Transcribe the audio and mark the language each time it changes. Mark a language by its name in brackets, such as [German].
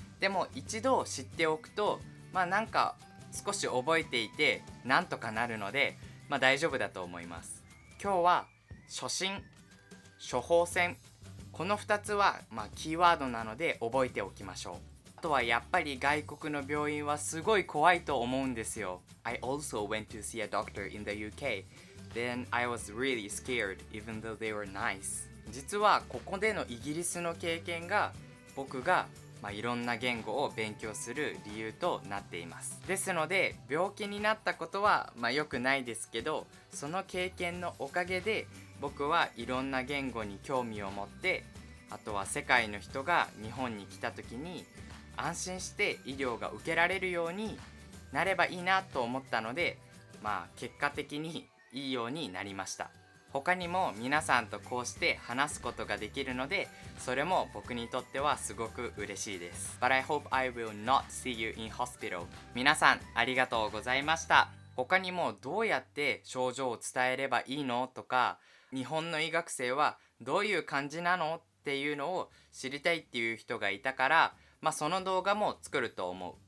[Japanese] でも一度知っておくとなんか少し覚えていてなんとかなるので大丈夫だと思います。今日は初診、処方箋、この2つはキーワードなので覚えておきましょう。あとはやっぱり外国の病院はすごい怖いと思うんですよ。 [English] I also went to see a doctor in the UK. Then I was really scared even though they were nice. [Japanese] 実はここでのイギリスの経験が僕がいろんな言語を勉強する理由となっています。ですので病気になったことは良くないですけど、その経験のおかげで僕はいろんな言語に興味を持って、あとは世界の人が日本に来た時に安心して医療が受けられるようになればいいなと思ったので、結果的にいいようになりました。他にも皆さんとこうして話すことができるので、それも僕にとってはすごく嬉しいです。 [English] But I hope I will not see you in hospital。 [Japanese] 皆さんありがとうございました。他にもどうやって症状を伝えればいいのとか、日本の医学生はどういう感じなのっていうのを知りたいっていう人がいたから、その動画も作ると思う。